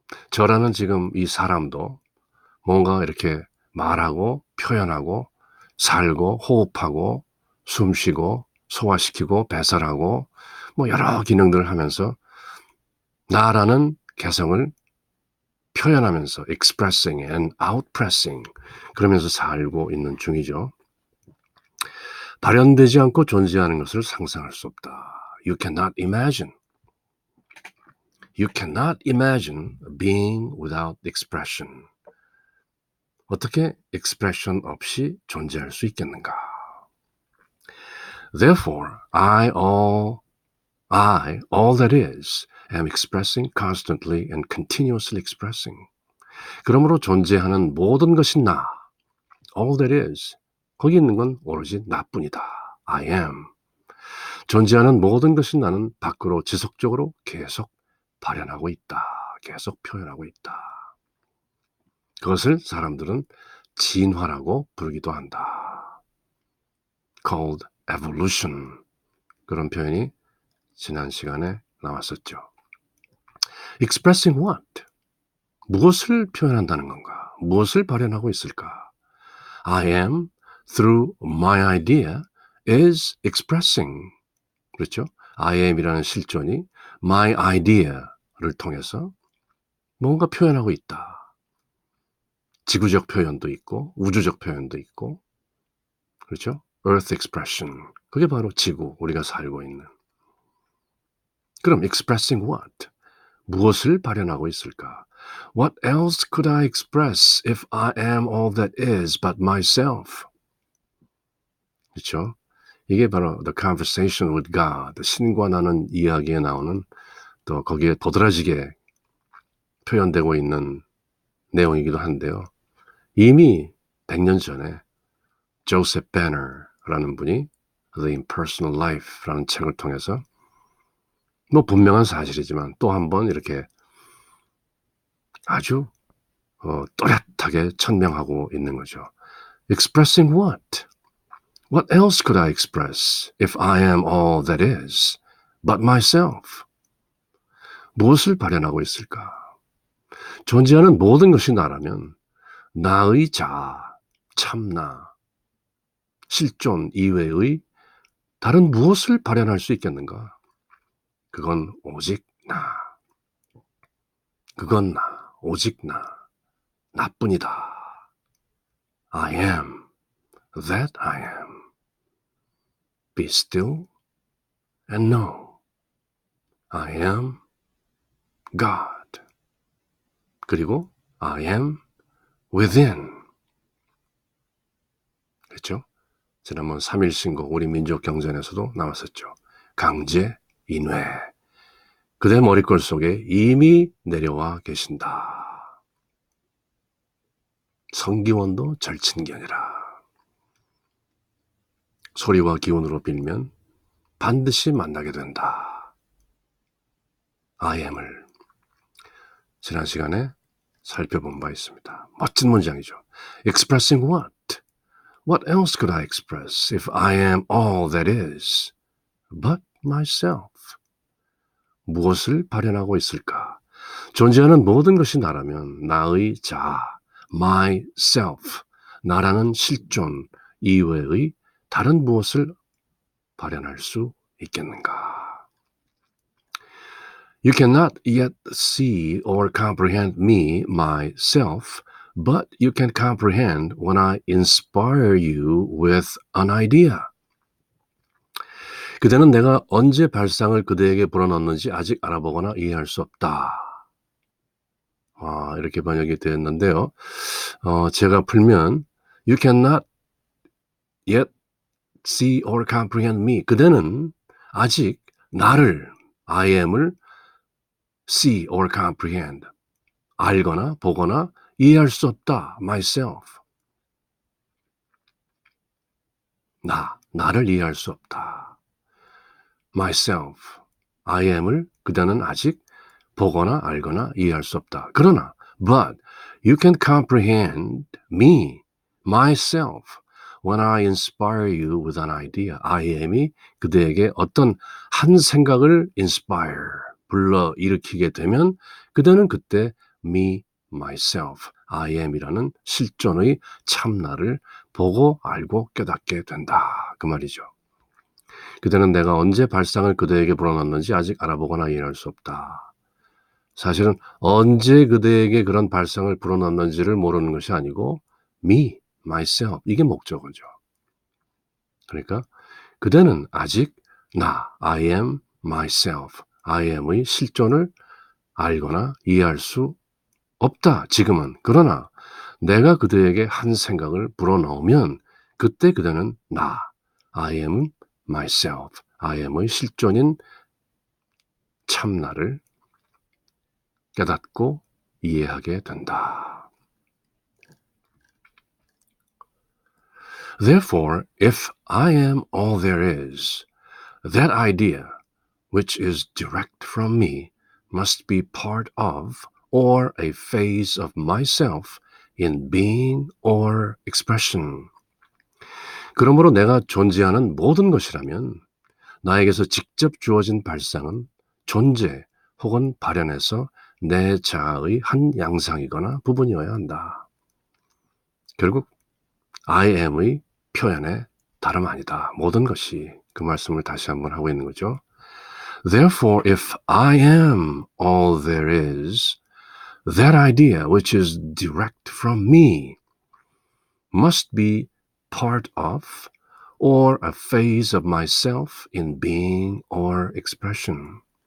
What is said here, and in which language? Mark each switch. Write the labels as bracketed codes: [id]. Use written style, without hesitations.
[ko] 저라는 지금 이 사람도 뭔가 이렇게 말하고 표현하고 살고 호흡하고 숨쉬고 소화시키고 배설하고 뭐 여러 기능들을 하면서 나라는 개성을 표현하면서 [en] expressing and outpressing [ko] 그러면서 살고 있는 중이죠. 발현되지 않고 존재하는 것을 상상할 수 없다. [en] You cannot imagine. You cannot imagine being without expression. [ko] 어떻게 expression 없이 존재할 수 있겠는가? [en] Therefore, all that is, am expressing constantly and continuously expressing. [ko] 그러므로 존재하는 모든 것이 나, [en] all that is, [ko] 거기 있는 건 오로지 나뿐이다. [en] I am. [ko] 존재하는 모든 것이 나는 밖으로 지속적으로 계속 발현하고 있다. 계속 표현하고 있다. 그것을 사람들은 진화라고 부르기도 한다. [en] called evolution. [ko] 그런 표현이 지난 시간에 나왔었죠. [en] expressing what? [ko] 무엇을 표현한다는 건가? 무엇을 발현하고 있을까? [en] I am, through my idea, is expressing. [ko] 그렇죠? I am이라는 실존이 [en] my idea [ko] 를 통해서 뭔가 표현하고 있다. 지구적 표현도 있고 우주적 표현도 있고 그렇죠? [en] Earth expression. [ko] 그게 바로 지구, 우리가 살고 있는. 그럼 [en] expressing what? [ko] 무엇을 발현하고 있을까? [en] What else could I express if I am all that is but myself? [ko] 그렇죠? 이게 바로 The Conversation with God, 신과 나는 이야기에 나오는 또 거기에 도드라지게 표현되고 있는 내용이기도 한데요. 이미 100년 전에 조셉 배너라는 분이 The Impersonal Life라는 책을 통해서 뭐 분명한 사실이지만 또 한 번 이렇게 아주 또렷하게 천명하고 있는 거죠. [en] Expressing what? What else could I express if I am all that is but myself? [ko] 무엇을 발현하고 있을까? 존재하는 모든 것이 나라면 나의 자아, 참나, 실존 이외의 다른 무엇을 발현할 수 있겠는가? 그건 오직 나. 그건 나. 오직 나. 나뿐이다. [en] I am that I am. Be still and know I am God. [ko] 그리고 [en] I am within. [ko] 그렇죠? 지난번 3.1 신곡 우리 민족 경전에서도 나왔었죠. 강제 인회. 그대 머리꼴 속에 이미 내려와 계신다. 성기원도 절친견이라. 소리와 기운으로 빌면 반드시 만나게 된다. I am을 지난 시간에 살펴본 바 있습니다. 멋진 문장이죠. [en] Expressing what? What else could I express if I am all that is but myself? [ko] 무엇을 발현하고 있을까? 존재하는 모든 것이 나라면 나의 자아, myself, 나라는 실존 이외의 다른 무엇을 발현할 수 있겠는가? [en] You cannot yet see or comprehend me, myself, but you can comprehend when I inspire you with an idea. [ko] 그대는 내가 언제 발상을 그대에게 불어넣었는지 아직 알아보거나 이해할 수 없다. 이렇게 번역이 되었는데요. 제가 풀면 [en] You cannot yet see or comprehend me. [ko] 그대는 아직 나를, I am을 [en] see or comprehend, [ko] 알거나 보거나 이해할 수 없다. [en] myself. [ko] 나를 이해할 수 없다. myself, I am을 그대는 아직 보거나 알거나 이해할 수 없다. 그러나 [en] but you can comprehend me, myself, when I inspire you with an idea. [ko] I am이 그대에게 어떤 한 생각을 inspire, 불러일으키게 되면 그대는 그때 me, myself, I am이라는 실존의 참나를 보고 알고 깨닫게 된다. 그 말이죠. 그대는 내가 언제 발상을 그대에게 불어넣었는지 아직 알아보거나 이해할 수 없다. 사실은 언제 그대에게 그런 발상을 불어넣었는지를 모르는 것이 아니고 me, myself, 이게 목적어죠. 그러니까 그대는 아직 나, [en] I am myself, [ko] I am의 실존을 알거나 이해할 수 없다. 지금은. 그러나 내가 그대에게 한 생각을 불어넣으면 그때 그대는 나, [en] I am myself, [ko] I am의 실존인 참나를 깨닫고 이해하게 된다. [en] Therefore, if I am all there is, that idea, which is direct from me, must be part of or a phase of myself in being or expression. [ko] 그러므로 내가 존재하는 모든 것이라면 나에게서 직접 주어진 발상은 존재 혹은 발현에서 내 자아의 한 양상이거나 부분이어야 한다. 결국 I am의 표현에 다름 아니다. 모든 것이 그 말씀을 다시 한번 하고 있는 거죠. [en] Therefore, if I am all there is, that idea which is direct from me must be part of or a phase of myself in being or expression.